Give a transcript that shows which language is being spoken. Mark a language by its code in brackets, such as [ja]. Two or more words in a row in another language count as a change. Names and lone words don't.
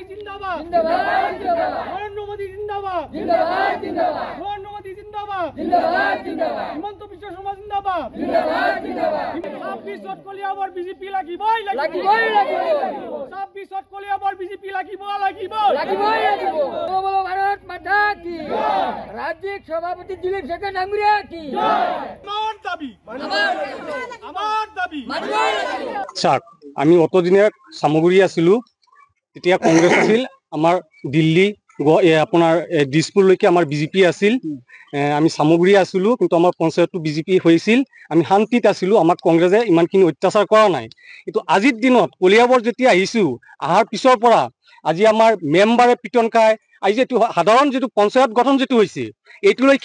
[hi] जिंदाबाद जिंदाबाद जिंदाबाद नरेंद्र मोदी जिंदाबाद जिंदाबाद जिंदाबाद नरेंद्र मोदी जिंदाबाद जिंदाबाद जिंदाबाद हिमंत बिश्व शर्मा जिंदाबाद जिंदाबाद जिंदाबाद [as] 26 কলিয়াবৰ বিজেপি লাগিবই লাগিবই লাগিব 26 কলিয়াবৰ বিজেপি লাগিবই লাগিবই লাগিব [hi] बोलो भारत माता की [as] রাজ্যিক সভাপতি দিলীপ শেখর ডাঙ্গুরিয়া কি আমার দাবি স্যার আমি অতদিনে সামগ্ৰী আছিলো তেতিয়া কংগ্ৰেছ আছিল আমাৰ দিল্লী আপোনাৰ দিছপুৰলৈকে আমাৰ বিজেপি আছিল আমি সামগ্ৰী আছিলো কিন্তু আমাৰ পঞ্চায়তটো বিজেপি হৈছিল আমি শান্তিত আছিলো আমাক কংগ্ৰেছে ইমানখিনি অত্যাচাৰ কৰা নাই কিন্তু আজিৰ দিনত কলিয়াবৰ যেতিয়া আহিছো আহাৰ পিছৰ পৰা আজি আমাৰ মেম্বাৰে পিটন খায় আজি যেটো সাধাৰণ যেটো পঞ্চায়ত গঠন যেটো হৈছে এইটো লৈ কি